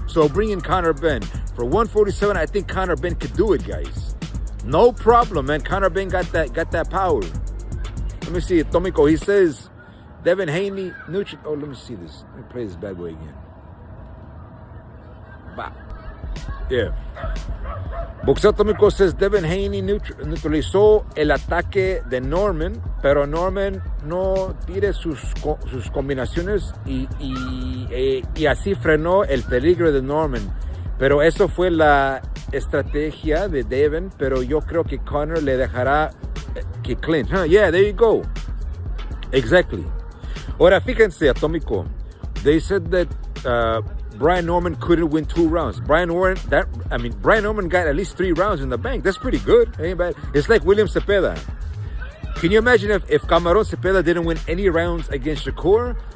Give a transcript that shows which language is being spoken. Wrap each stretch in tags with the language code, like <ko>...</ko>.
<en>So bring in Conor Benn. For 147, I think Conor Benn could do it, guys. No problem, man. Conor Benn got that power. Let me see it. Tomiko, he says Devin Haney neutral. Oh, let me see this. Let me play this bad boy again. Bah. Yeah.</en> <es>Boxeo Atómico says Devin Haney neutralizó el ataque de Norman, pero Norman no tire sus combinaciones y así frenó el peligro de Norman. Pero eso fue la estrategia de Devin, pero yo creo que Conor le dejará que clinch.</es> <en>Yeah, there you go. Exactly.</en> <es>Ahora, fíjense,</es> <en>Atómico. They said that Brian Norman couldn't win 2 rounds. Brian Norman got at least 3 rounds in the bank. That's pretty good. Ain't bad. It's like William Cepeda. Can you imagine if Camarón Cepeda didn't win any rounds against Shakur?</en>